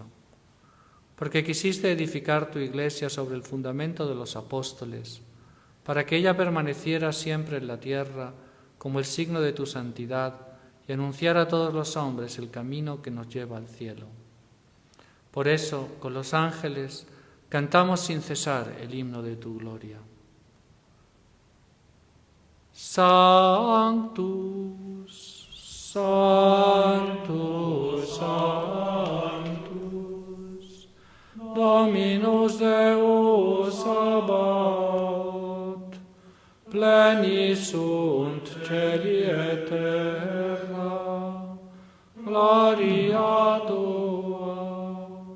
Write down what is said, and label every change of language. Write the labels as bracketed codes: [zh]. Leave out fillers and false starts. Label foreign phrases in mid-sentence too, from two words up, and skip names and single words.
[es] Porque quisiste edificar tu Iglesia sobre el fundamento de los apóstoles, para que ella permaneciera siempre en la tierra como el signo de tu santidad y anunciara a todos los hombres el camino que nos lleva al cielo. Por eso, con los ángeles, cantamos sin cesar el himno de tu gloria. [la] Sanctus, Sanctus, Sanctus, Dominus Deus Sabaoth, plenis sunt celi et terra, gloria tua,